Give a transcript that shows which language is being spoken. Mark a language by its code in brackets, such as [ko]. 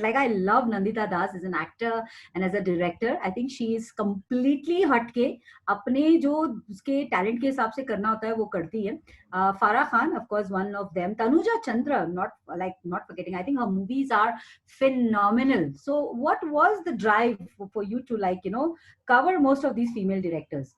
[en] Like, I love Nandita Das as an actor and as a director. I think she is completely [hi] हटके अपने जो उसके talent के हिसाब से करना होता है वो करती है. [en] Farah Khan, of course, one of them. Tanuja Chandra, not forgetting. I think her movies are phenomenal. So what was the drive for you to cover most of these female directors?